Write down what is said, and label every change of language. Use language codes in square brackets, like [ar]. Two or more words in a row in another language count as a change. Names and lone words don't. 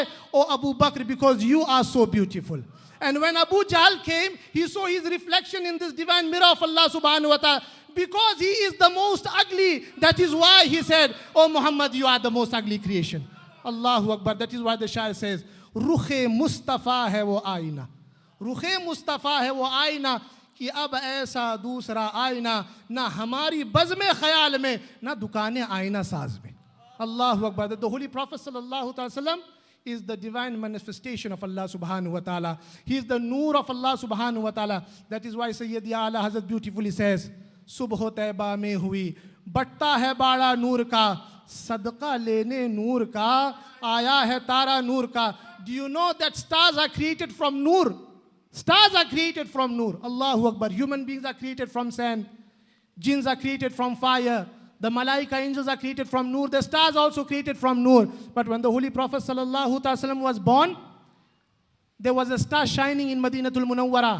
[en] Oh Abu Bakr, because you are so beautiful. And when Abu Jahl came, he saw his reflection in this divine mirror of [ar] الله سبحانه وتعالى. [en] Because he is the most ugly, that is why he said, Oh Muhammad, you are the most ugly creation. [ar] الله أكبر. [en] That is why the Shair says, [ur] رخِ مصطفیٰ ہے وہ آئینہ. رخِ مصطفیٰ ہے وہ آئینہ کہ اب ایسا دوسرا آئینہ نہ ہماری بزمِ خیال میں نہ دکانِ آئینہ ساز میں. [ar] الله أكبر. [en] The Holy Prophet [ar] صلى الله عليه وسلم [en] is the divine manifestation of [ar] الله سبحانه وتعالى. [en] He is the noor of [ar] الله سبحانه وتعالى. [en] That is why Sayyidi Ala Hazrat beautifully says, [ur] صبح طیبہ میں ہوئی, بٹتا ہے باڑا نور کا، صدقہ لینے نور کا، آیا ہے تارا نور کا. [en] Do you know that stars are created from noor? Stars are created from Noor. [ar] الله أكبر. [en] Human beings are created from sand. Jinns are created from fire. The Malaika angels are created from Noor. The stars are also created from Noor. But when the Holy Prophet [ar] صلى الله عليه وسلم [en] was born, there was a star shining in Madinatul Munawwara.